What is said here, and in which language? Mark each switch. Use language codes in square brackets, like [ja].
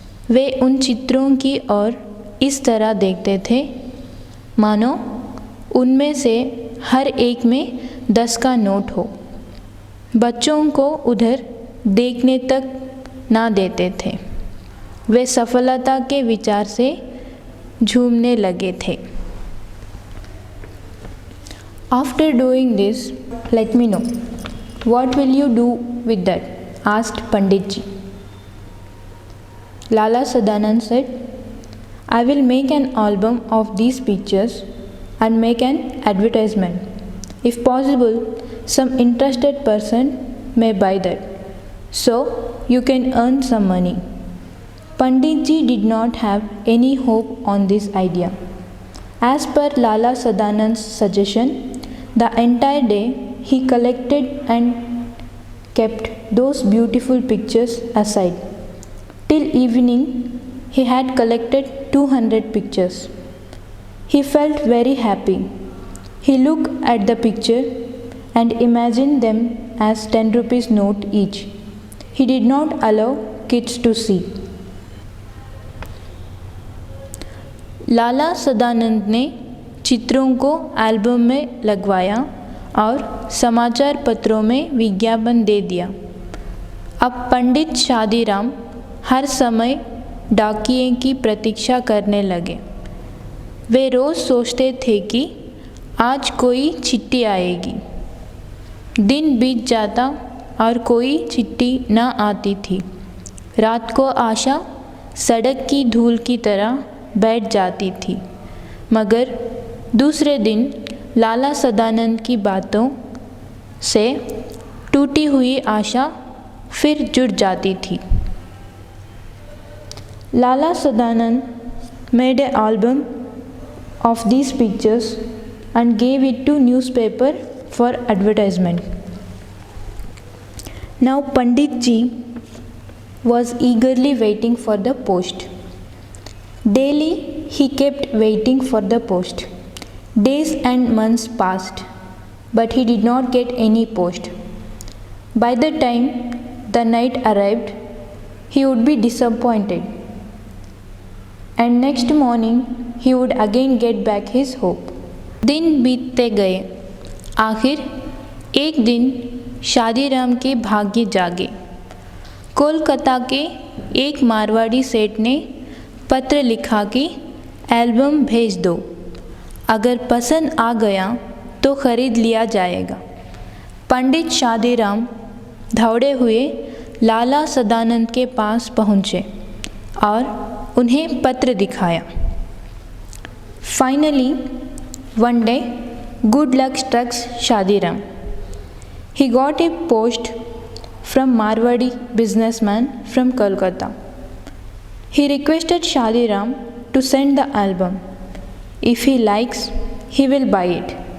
[hi] वे उन चित्रों की ओर इस तरह देखते थे मानो उनमें से हर एक में 10 का नोट हो। बच्चों को उधर देखने तक ना देते थे। वे सफलता के विचार से झूमने लगे थे। [en] After doing this, let me know. What will you do with that? Asked Pandit ji. Lala Sadanand said, I will make an album of these pictures and make an advertisement. If possible, some interested person may buy that, so you can earn some money. Pandit ji did not have any hope on this idea. As per Lala Sadanand's suggestion, the entire day he collected and kept those beautiful pictures aside. Till evening, he had collected 200 pictures. He felt very happy. He looked at the picture and imagined them as 10 rupees note each. He did not allow kids to see. [hi] लाला सदानंद ने चित्रों को album में लगवाया और समाचार पत्रों में विज्ञापन दे दिया। अब पंडित शादीराम हर समय डाकिये की प्रतीक्षा करने लगे। वे रोज़ सोचते थे कि आज कोई चिट्ठी आएगी। दिन बीत जाता और कोई चिट्ठी न आती थी। रात को आशा सड़क की धूल की तरह बैठ जाती थी, मगर दूसरे दिन लाला सदानंद की बातों से टूटी हुई आशा फिर जुड़ जाती थी। [en] Lala Sadanand made an album of these pictures and gave it to newspaper for advertisement. Now Pandit ji was eagerly waiting for the post. Daily he kept waiting for the post. Days and months passed, but he did not get any post. By the time the night arrived, he would be disappointed, and next morning he would again get back his hope. [hi] दिन बीतते गए। आखिर एक दिन शादीराम के भाग्य जागे। कोलकाता के एक मारवाड़ी सेठ ने पत्र लिखा कि एल्बम भेज दो, अगर पसंद आ गया तो ख़रीद लिया जाएगा। पंडित शादीराम दौड़े हुए लाला सदानंद के पास पहुँचे और उन्हें पत्र दिखाया। [en] Finally, one day, good luck struck Shadiram. He got a post from Marwadi businessman from Kolkata. He requested Shadiram to send the album. If he likes, he will buy it.